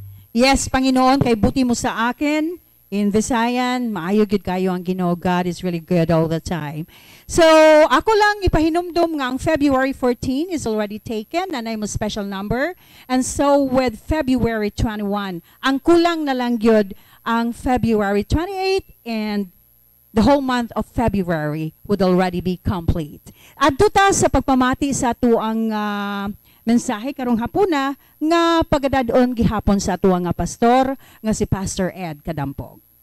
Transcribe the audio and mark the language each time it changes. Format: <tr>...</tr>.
<tl>Yes, Panginoon, kay buti mo sa akin.</tl> <en>In Visayan,</en> <ceb>maayo gyud kayo ang Ginoo.</ceb> <en>God is really good all the time. So,</en> <ceb>ako lang ipahinumdum nga ang</ceb> <en>February 14 is already taken and I'm a special number. And so with February 21,</en> <ceb>ang kulang na lang gyud ang</ceb> <en>February 28 and the whole month of February would already be complete.</en> <ceb>Adto ta sa pagpamati sa ato ang mensahe karong hapuna nga pagadadon gihapon sa ato nga pastor nga si Pastor Ed Kadampog.</ceb>